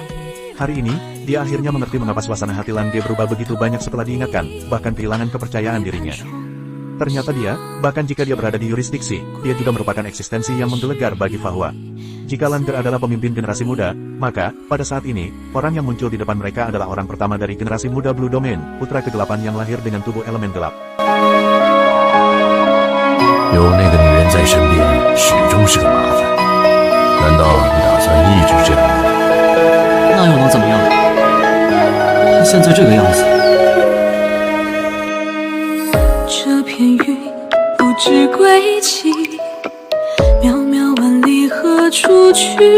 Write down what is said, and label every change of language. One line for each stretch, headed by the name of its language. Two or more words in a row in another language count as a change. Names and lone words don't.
Indonesian: Hari ini, dia akhirnya mengerti mengapa suasana hati Lan Ge berubah begitu banyak setelah diingatkan, bahkan kehilangan kepercayaan dirinya. Ternyata dia, bahkan jika dia berada di yurisdiksi, dia juga merupakan eksistensi yang menggelegar bagi Fahua. Jika Lan Ge adalah pemimpin generasi muda, maka, pada saat ini, orang yang muncul di depan mereka adalah orang pertama dari generasi muda Blue Domain, putra kegelapan yang lahir dengan tubuh elemen gelap.
Chinese: 有那个女人在身边，始终是个麻烦。难道你打算一直这样吗？那又能怎么样？她现在这个样子。这片云不知归期，渺渺万里何处去？